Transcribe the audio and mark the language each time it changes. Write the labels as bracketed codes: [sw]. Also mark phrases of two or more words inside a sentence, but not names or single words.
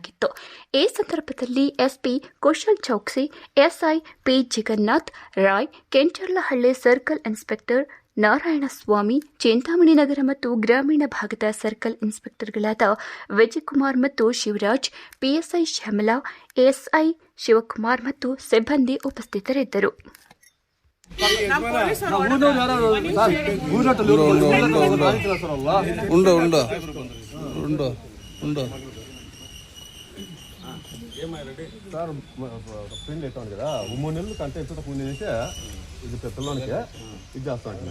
[kn] ಈ ಸಂದರ್ಭದಲ್ಲಿ ಎಸ್ಪಿ ಕುಶಲ್ ಚೌಕ್ಸಿ, ಎಸ್ಐ ಪಿ ಜಗನ್ನಾಥ್ ರಾಯ್, ಕೆಂಚರ್ಲಹಳ್ಳಿ ಸರ್ಕಲ್ ಇನ್ಸ್ಪೆಕ್ಟರ್ ನಾರಾಯಣಸ್ವಾಮಿ, ಚಿಂತಾಮಣಿ ನಗರ ಮತ್ತು ಗ್ರಾಮೀಣ ಭಾಗದ ಸರ್ಕಲ್ ಇನ್ಸ್ಪೆಕ್ಟರ್ಗಳಾದ ವಿಜಯಕುಮಾರ್ ಮತ್ತು ಶಿವರಾಜ್, ಪಿಎಸ್ಐ ಶ್ಯಾಮಲಾ, ಎಸ್ಐ ಶಿವಕುಮಾರ್ ಮತ್ತು ಸಿಬ್ಬಂದಿ ಉಪಸ್ಥಿತರಿದ್ದರು. [te] సార్ ఫ్రెండ్ అవుతాను కదా 3 నెలలు కంటే ఎంత ముందు చేసి ఇది పిల్లలకి ఇది చేస్తా ఉంటాను.